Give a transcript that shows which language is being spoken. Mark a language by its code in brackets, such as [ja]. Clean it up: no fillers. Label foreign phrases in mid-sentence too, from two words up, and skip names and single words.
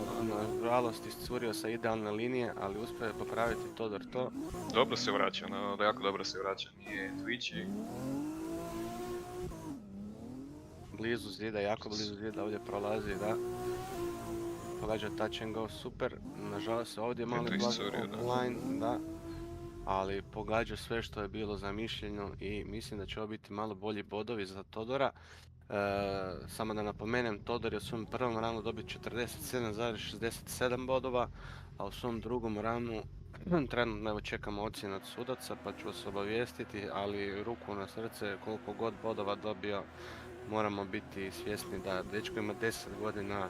[hr] Nažalost iscurio sa idealne linije, ali uspio je popraviti Todor to. Dobro se vraća, jako dobro se vraća, nije Twitchy. Blizu zida, jako blizu zida, ovdje prolazi, da. Pogađa [en] touch and go, [hr] super. Nažalost se ovdje mali blago online, da. Ali pogađa sve što je bilo zamišljeno i mislim da će ovo biti malo bolji bodovi za Todora. Samo da napomenem, Todor je u svom prvom ranu dobio 47,67 bodova, a u svom drugom ranu trenutno evo čekamo ocjenu od sudaca pa ću vas obavijestiti, ali ruku na srce koliko god bodova dobio moramo biti svjesni da dečko ima 10 godina.